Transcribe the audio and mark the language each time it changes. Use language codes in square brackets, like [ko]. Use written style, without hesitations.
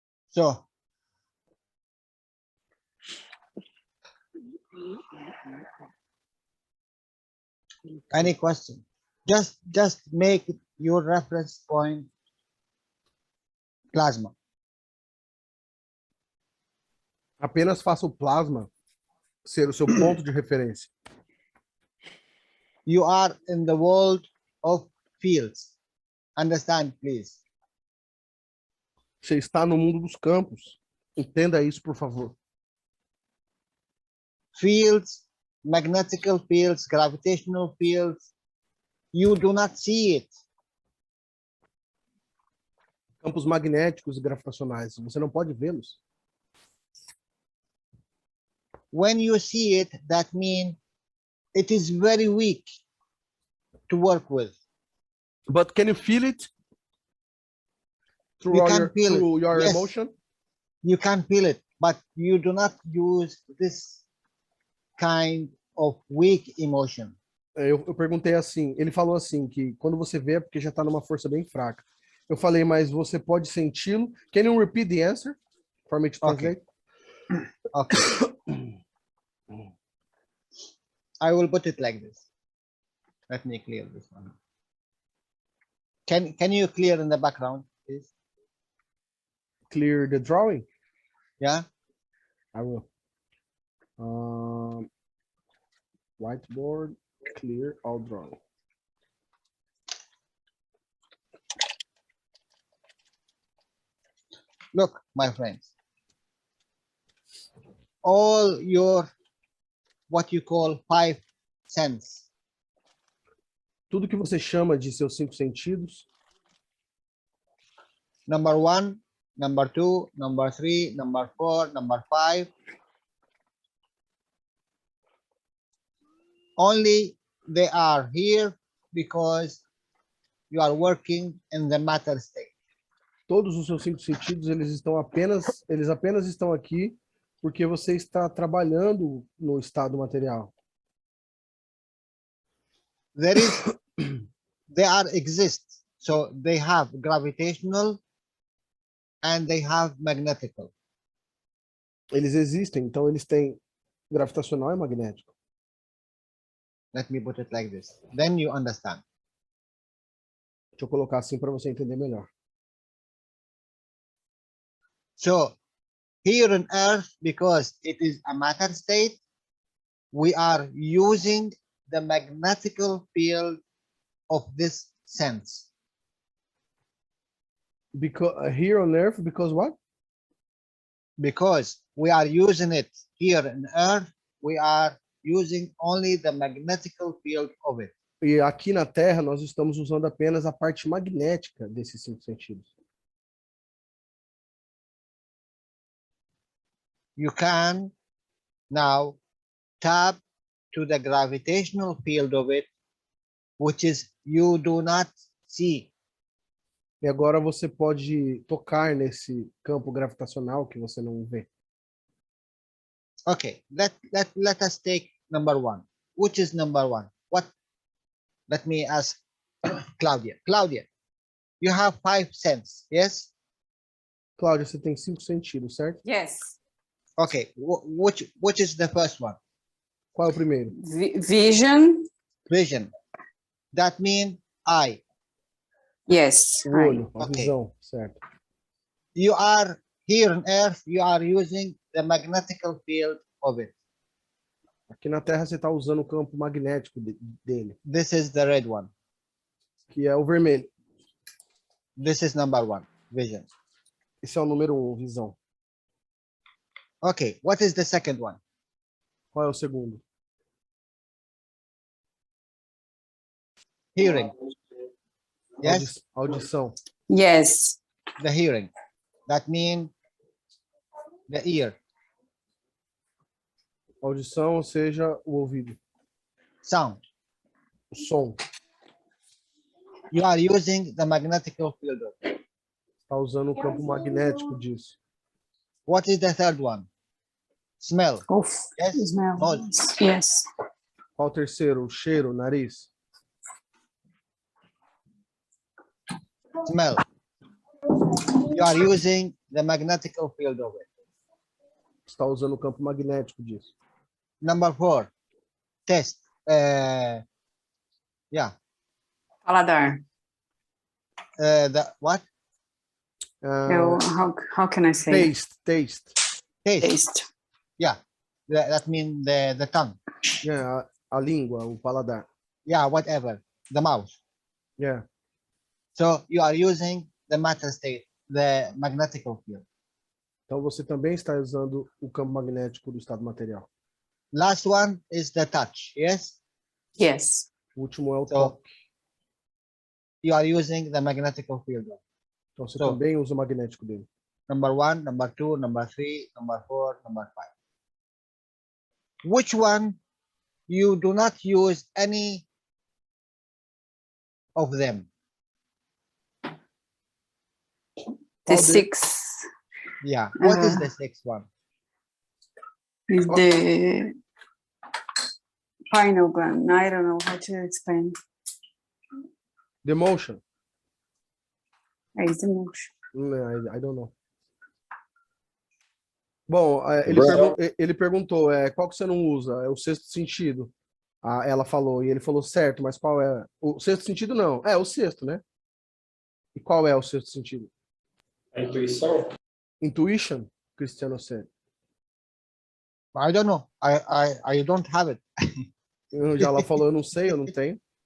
[en] So, any question? Just make your reference point plasma. [pt] Apenas faça o plasma ser o seu ponto de referência. [en] You are in the world of fields. Understand, please. [pt] Você está no mundo dos campos. Entenda isso, por favor. [en] Fields, magnetical fields, gravitational fields. You do not see it. [pt] Campos magnéticos e gravitacionais. Você não pode vê-los. [en] when you see it, that means it is very weak to work with. But can you feel it You can your, feel through it. your Yes. emotion? You can feel it, but you do not use this kind of weak emotion. [pt] Eu perguntei assim, ele falou assim, que quando você vê é porque já está numa força bem fraca. Eu falei, mas você pode senti-lo? [en] Can you repeat the answer for me to translate? Okay. I will put it like this. Let me clear this one. Can you clear in the background, please? Clear the drawing? Yeah. I will. Whiteboard, clear all drawing. Look, my friends, all your what you call 5 senses, [pt] Tudo que você chama de seus 5 sentidos, [en] number 1, number 2, number 3, number 4, number 5, only they are here because you are working in the matter state. [pt] todos os seus 5 sentidos, eles apenas estão aqui porque você está trabalhando no estado material. [en] They exist, so they have gravitational and they have magnetical. [pt] Eles existem, então eles têm gravitacional e magnético. [en] Let me put it like this, then you understand. [pt] Deixa eu colocar assim para você entender melhor. [en] So here on Earth, because it is a matter state, we are using the magnetical field of this sense. Because here on Earth, because what? Because we are using it here on Earth, we are using only the magnetical field of it. [pt] E aqui na Terra nós estamos usando apenas a parte magnética desses 5 sentidos. [en] You can now tap to the gravitational field of it, which is you do not see. [pt] E agora você pode tocar nesse campo gravitacional que você não vê. [en] Okay, let us take number 1. Which is number 1? What? Let me ask Claudia. Claudia, you have 5 senses, yes? [pt] Cláudia, você tem 5 sentidos, certo? [en] Yes. Okay, which is the first one? [pt] Qual é o primeiro? [en] Vision. Vision. That means eye. Yes. [pt] O olho, a [en] Okay. [pt] visão, certo? [en] You are here on Earth, you are using the magnetical field of it. [pt] Aqui na Terra você está usando o campo magnético dele, [en] This is the red one. [pt] que é o vermelho. [en] This is number 1, vision. [pt] Esse é o número 1, visão. [en] Okay, what is the second one? [pt] Qual é o segundo? [en] Hearing. Yes, [pt] Audição. [en] Yes. the hearing. That means the ear. [pt] Audição, ou seja, o ouvido. [en] Sound. [pt] O som. [en] You are using the magnetical field of it. [pt] Está usando o campo magnético disso. [en] What is the third one? Smell. Oof. Yes. Smell. Nose. Yes. [pt] Qual o terceiro? O cheiro, o nariz. [en] Smell. You are using the magnetical field of it. [pt] Está usando o campo magnético disso. [en] Number 4, taste. Yeah. [pt] Paladar. [en] The what? How can I say? Taste. Taste. Yeah. That means the tongue. [pt] Yeah, a língua, o paladar. [en] Yeah, whatever. The mouth. Yeah. So you are using the matter state, the magnetical field. [pt] Então você também está usando o campo magnético do estado material. [en] Last one is the touch. Yes. Yes. [pt] O último é o [en] So, [pt] toque. [en] You are using the magnetical field. [pt] Então você [en] so- [pt] também usa o magnético dele. [en] Number 1, number 2, number 3, number 4, number 5. which one you do not use any of them? The [pt] Qual de- [en] six Yeah. What is the sixth one? is the final one. I don't know how to explain. The motion. Is the motion. I don't know. [pt] Bom, ele perguntou, qual que você não usa? É o sexto sentido. Ela falou, e ele falou, certo, mas qual é? O sexto sentido não. É o sexto, né? E qual é o sexto sentido? A intuição? [en] Intuition, Cristiano said. I don't know. I don't have it. [pt] O Jalal falou, eu não sei, eu não tenho.